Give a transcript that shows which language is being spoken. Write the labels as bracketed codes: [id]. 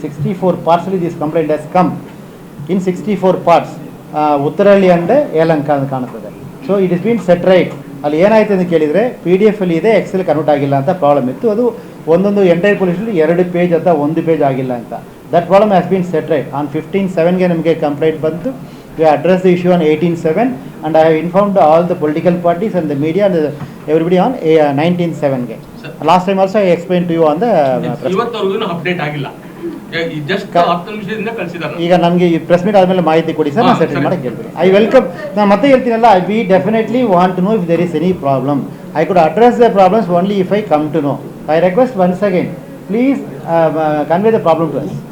[en] 64 ಪಾರ್ಟ್ಸಲ್ಲಿ this complaint has come in 64 parts. Uttarahalli and Yelahanka [kn] ಅಂತ ಕಾಣುತ್ತದೆ. [en] So it is been set right. [kn] ಅಲ್ಲಿ ಏನಾಯ್ತು ಅಂತ ಕೇಳಿದರೆ PDF ಅಲ್ಲಿ ಇದೆ, ಎಕ್ಸೆಲ್ ಕನ್ವರ್ಟ್ ಆಗಿಲ್ಲ ಅಂತ ಪ್ರಾಬ್ಲಮ್ ಇತ್ತು. ಅದು ಒಂದೊಂದು ಎಂಟೈರ್ ಪೊಲೀಸಲ್ಲಿ 2 ಪೇಜ್ ಅಥವಾ 1 ಪೇಜ್ ಆಗಿಲ್ಲ ಅಂತ. [en] That problem has been set right. On 15/7ಗೆ [kn] ನಮಗೆ ಕಂಪ್ಲೇಂಟ್ ಬಂತು. [en] We address the issue on 18/7 and I have informed all the political parties and the media and everybody on 19/7ಗೆ. Last time also I explained to you on the [kn] ಇವತ್ತವರೆಗೂ update ಆಗಿಲ್ಲ, just 10 ನಿಮಿಷದಿಂದ ಕಳಿಸಿದ್ದಾರೆ. ಈಗ ನಮಗೆ ಈ press meet ಆದಮೇಲೆ ಮಾಹಿತಿ ಕೊಡಿ sir, ನಾನು ಸೆಟಲ್ ಮಾಡಕ್ಕೆ ಹೇಳ್ತೀನಿ. [en] I welcome. [kn] ನಾನು ಮತ್ತೆ ಹೇಳ್ತೀನಲ್ಲ, [en] We definitely want to know if there is any problem. I could address the problems only if I come to know. I request once again, please convey the problem to us.